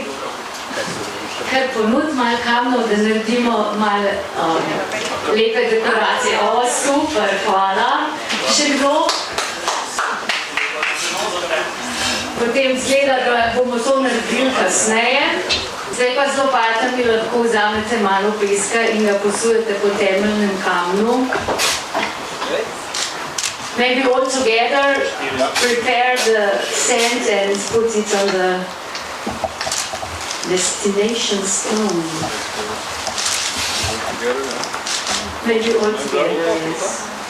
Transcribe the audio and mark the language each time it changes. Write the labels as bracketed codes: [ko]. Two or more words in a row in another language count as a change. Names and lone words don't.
[sl] Kar ponud malo kamnov, da naredimo malo lepe dekoracije. O, super, hvala. Še kdo? Potem zgleda, da bomo to naredili kasneje. Zdaj pa z lopatami lahko vzamete malo peska in ga posujete po temeljnem kamnu. [en] Maybe all together prepare the sand and put it on the destination stone. Maybe all together, yes.